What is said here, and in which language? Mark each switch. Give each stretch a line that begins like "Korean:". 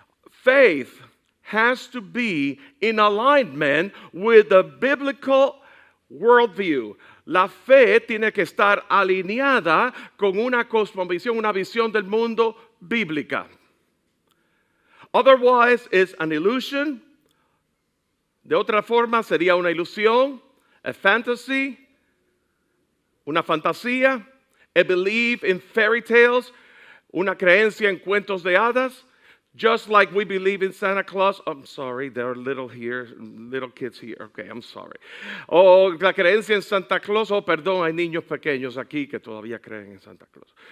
English: Faith has to be in alignment with the biblical worldview.
Spanish: La fe tiene que estar alineada con una cosmovisión, una visión del mundo bíblica.
English: Otherwise, it's an illusion.
Spanish: De otra forma, sería una ilusión,
English: a fantasy,
Spanish: una fantasía,
English: a belief in fairy tales,
Spanish: una creencia en cuentos de hadas,
English: just like we believe in Santa Claus. I'm sorry, there are little kids here. Okay, I'm sorry.
Spanish: O la creencia en Santa Claus, perdón, hay niños pequeños aquí que todavía creen en Santa Claus.